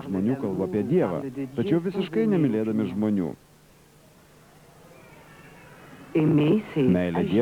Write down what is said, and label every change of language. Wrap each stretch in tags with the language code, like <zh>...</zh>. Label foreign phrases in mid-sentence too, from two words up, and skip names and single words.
<lt>žmonių kalba apie</lt> <fr>d'amour,</fr> <lt>Dievą,</lt> <fr>parlent de Dieu</fr> <lt>tačiau</lt> <fr>sans</fr> <lt>visiškai</lt> <fr>aimer</fr> <lt>nemylėdami</lt> <fr>les</fr> <lt>žmonių.</lt> <fr>Aimer, c'est</fr> <lt>Meilę</lt> <fr>agir.</fr>